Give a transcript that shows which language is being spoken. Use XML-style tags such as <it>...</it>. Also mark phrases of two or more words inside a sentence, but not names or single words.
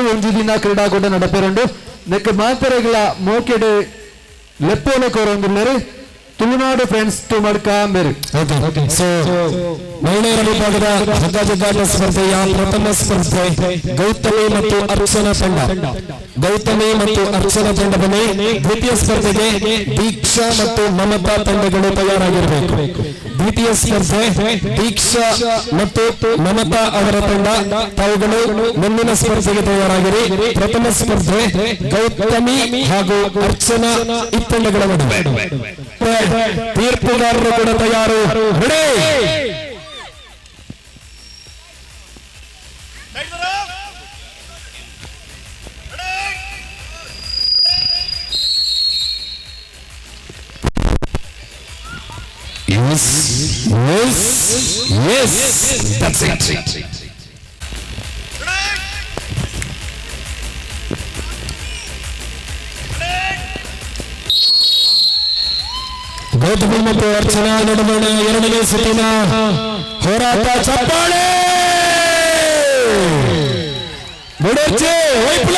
<tcy>ಒಂದು ದಿನ ಕ್ರೀಡಾಕೂಟ ನಡಪೆರಂಡು ನೆಕ್ಕೆ ಮಾತರೆಗಳ ಮೋಕೆಡೆ ಲೆಪ್ಪೋಲೆ ಕೋರೊಂದುಲ್ಲರು ತುಳುನಾಡು ಫ್ರೆಂಡ್ಸ್ ಟು ಮಡ್ಕಾಂಬೇರು.</tcy> <kn>ಸೊ ಮಹಿಳೆಯರ ವಿಭಾಗದ ಹಗ್ಗ ಜಗ್ಗಾಟ ಸ್ಪರ್ಧೆಯ ಪ್ರಥಮ ಸ್ಪರ್ಧೆ ಗೌತಮಿ ಮತ್ತು ಅರ್ಚನಾ ತಂಡ. ಗೌತಮಿ ಮತ್ತು ಅರ್ಚನಾ ತಂಡದಲ್ಲಿ ದ್ವಿತೀಯ ಸ್ಪರ್ಧೆಗೆ ದೀಕ್ಷಾ ಮತ್ತು ಮಮತಾ ತಂಡಗಳು ತಯಾರಾಗಿರಬೇಕು. ದ್ವಿತೀಯ ಸ್ಪರ್ಧೆ ದೀಕ್ಷಾ ಮತ್ತು ಮಮತಾ ಅವರ ತಂಡ ತಾವುಗಳು ಮುಂದಿನ ಸ್ಪರ್ಧೆಗೆ ತಯಾರಾಗಿರಿ. ಪ್ರಥಮ ಸ್ಪರ್ಧೆ ಗೌತಮಿ ಹಾಗೂ ಅರ್ಚನಾ ಈ ತಂಡಗಳ ನಡುವೆ. ತೀರ್ಪುಗಾರರು ಕೂಡ ತಯಾರು. ರೆಡಿ?</kn> <en>Yes, yes, yes, that's it.</en> <kn>ಗೌತಮಿ ಮತ್ತು ಅರ್ಚನಾ ನಡುವಣ ಎರಡನೇ ಸುತ್ತಿನ ಹೋರಾಟ.</kn> <tcy>ಚಪ್ಪಾಳೆ ಮುಡಚೆ ವೈಪ್ಲೆ.</tcy>